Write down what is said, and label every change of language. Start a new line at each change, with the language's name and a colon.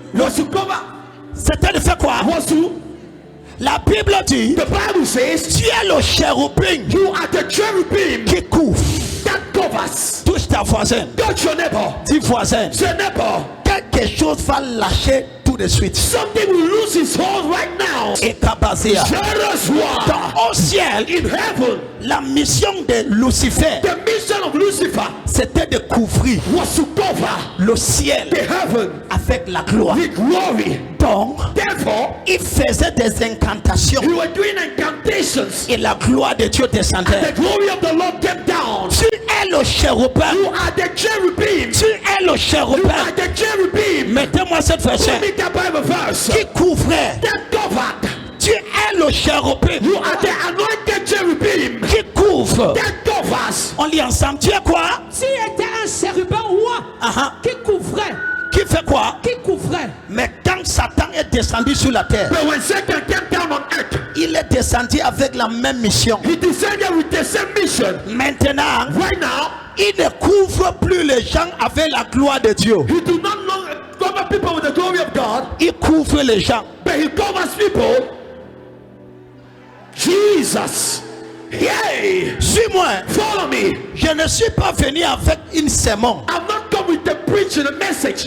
English: was to cover,
French: c'était de faire quoi?
English: was to,
French: La Bible dit,
English: the Bible says,
French: tu es le chérubin
English: you are the cherubim
French: qui couvre.
English: that covers.
French: Touche ta voisine,
English: Touch your neighbor.
French: dis voisin,
English: Say neighbor,
French: quelque chose va lâcher tout de suite.
English: something will lose its hold right now. Et Kabazia. Jealous one.
French: Donc au ciel,
English: In heaven,
French: la mission de Lucifer,
English: the mission of Lucifer
French: c'était de couvrir
English: was to cover
French: le ciel
English: the heaven
French: avec la gloire.
English: with glory.
French: Donc,
English: Therefore,
French: il faisait des incantations
English: you were doing incantations.
French: et la gloire de Dieu
English: The
French: descendait.
English: glory of the Lord came down.
French: Tu es le chérubin.
English: You are the cherubim.
French: Tu es le
English: You
French: chérubin.
English: are the cherubim.
French: Mettez-moi cette
English: Give
French: verset
English: me the Bible verse.
French: qui couvrait.
English: That covered.
French: Tu es le chérubin
English: You are the anointed cherubim.
French: qui couvre.
English: That covers.
French: On lit ensemble. Tu es quoi? Tu étais un chérubin ouin qui couvrait. Qui fait quoi? Qui couvrait. Mais quand Satan est descendu sur la terre,
English: But when Satan came down on earth,
French: il est descendu avec la même mission.
English: he descended with the same mission.
French: Maintenant,
English: Right now,
French: il ne couvre plus les gens avec la gloire de Dieu.
English: he do not longer cover people with the glory of God,
French: Il couvre les gens.
English: but he covers people. Jesus. Yay!
French: Suis-moi.
English: Follow me.
French: Je ne suis pas venu avec une sermon.
English: I've not come with the preaching, the message.